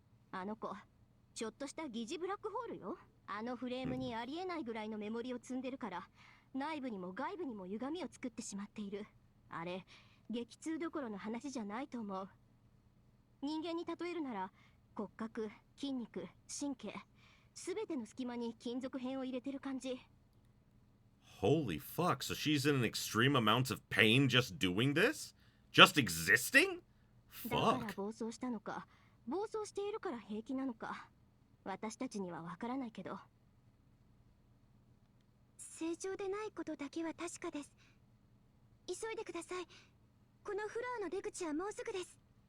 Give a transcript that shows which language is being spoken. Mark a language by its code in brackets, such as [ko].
[ja] あの子ちょっとした疑似ブラックホールよ。あのフレームにありえないぐらいのメモリを積んでるから内部にも外部にも歪みを作ってしまっている。あれ激痛どころの話じゃないと思う。人間に例えるなら骨格、筋肉、神経すべての隙間に金属片を入れてる感じ。 [en] Holy fuck, so she's in an extreme amount of pain just doing this? Just existing? [ja] だから [en] Fuck. [ja] 暴走したのか、暴走しているから平気なのか、私たちにはわからないけど。正常でないことだけは確かです。急いでください。このフロアの出口はもうすぐです。